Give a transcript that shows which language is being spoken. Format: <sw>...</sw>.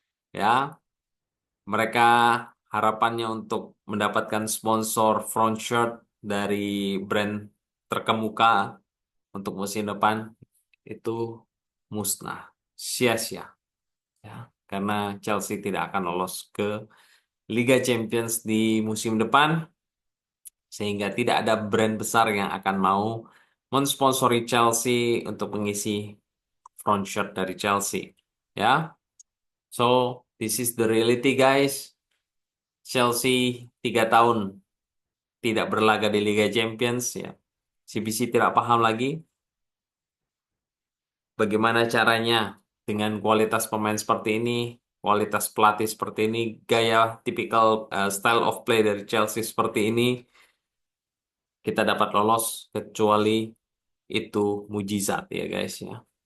<id>Ya, mereka harapannya untuk mendapatkan sponsor front shirt dari brand terkemuka untuk musim depan itu musnah, sia-sia. Ya, karena Chelsea tidak akan lolos ke Liga Champions di musim depan, sehingga tidak ada brand besar yang akan mau mensponsori Chelsea untuk mengisi front shirt dari Chelsea.</id> <en>Ya, so this is the reality guys.</en> <id>Chelsea 3 tahun tidak berlaga di Liga Champions ya. CBC tidak paham lagi bagaimana caranya dengan kualitas pemain seperti ini, kualitas pelatih seperti ini, gaya tipikal</id> <en>style of play</en> <id>dari Chelsea seperti ini, kita dapat lolos kecuali itu mujizat ya guys ya.</id>